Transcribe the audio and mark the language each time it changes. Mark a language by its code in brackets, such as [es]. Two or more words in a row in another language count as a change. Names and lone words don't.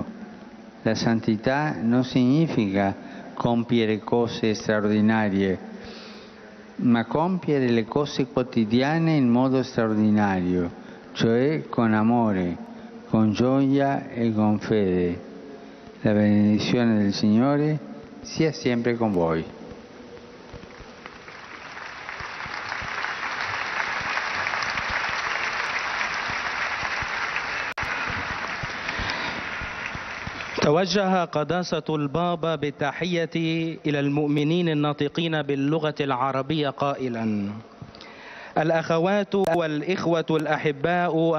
[it] La santità non significa compiere cose straordinarie, ma compiere le cose quotidiane in modo straordinario, cioè con amore, con gioia e con fede. La benedizione del Signore sia sempre con voi. [ar] توجه قداسة البابا بالتحية إلى المؤمنين الناطقين باللغة العربية قائلا: الأخوات والإخوة الأحباء